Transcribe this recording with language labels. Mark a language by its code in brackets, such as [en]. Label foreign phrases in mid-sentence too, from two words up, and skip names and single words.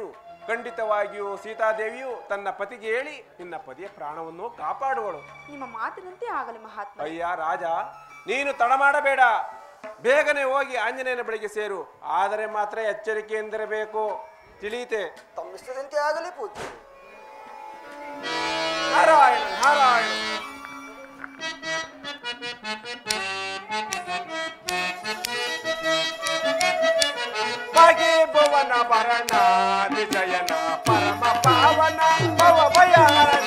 [kn] ಖಂಡಿತವಾಗಿಯೂ ಸೀತಾದೇವಿಯು ತನ್ನ ಪತಿಗೆ ಹೇಳಿ ನಿನ್ನ ಪತಿಯ ಪ್ರಾಣವನ್ನು ಕಾಪಾಡುವಳು. ನಿಮ್ಮ ಮಾತಿನಂತೆ ಆಗಲಿ ಮಹಾತ್ಮ. ಅಯ್ಯ ರಾಜ, ನೀನು ತಡ ಮಾಡಬೇಡ. ಬೇಗನೆ ಹೋಗಿ ಆಂಜನೇಯನ ಬಳಿಗೆ ಸೇರು. ಆದರೆ ಮಾತ್ರ ಎಚ್ಚರಿಕೆಯಿಂದಿರಬೇಕು, ತಿಳಿಯಿತೆ? ತಮ್ಮಿಷ್ಟದಂತೆ ಆಗಲಿ ಪೂಜ್ಯ. ನಾರಾಯಣ ನಾರಾಯಣ. ಭುವನ ಭರಣ ವಿಜಯನ ಪರಮ ಪಾವನ ಭವ ಭಯಹರಣ.